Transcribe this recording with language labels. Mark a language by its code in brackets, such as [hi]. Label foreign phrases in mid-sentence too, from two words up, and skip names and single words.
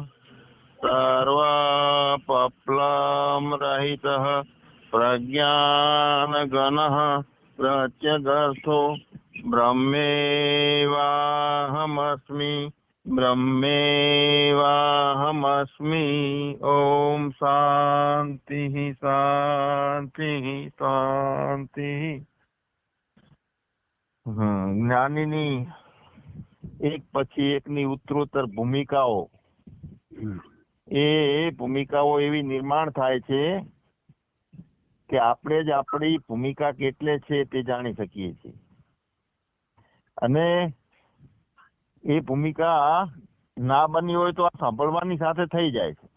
[sa] सर्वपप्लवरहितः प्रज्ञानघनः प्रत्यगर्थो ब्रह्मेवाहमस्मि ब्रह्मेवाहमस्मि। ओम शांति शांति शांति। [gu] જ્ઞાનીની એક પછી એકની ઉત્તરોત્તર ભૂમિકાઓ, એ ભૂમિકાઓ એવી નિર્માણ થાય છે કે આપણે જ આપણી ભૂમિકા કેટલે છે તે જાણી શકીએ છીએ, અને એ ભૂમિકા ના બની હોય તો આ સાંભળવાની સાથે થઈ જાય છે.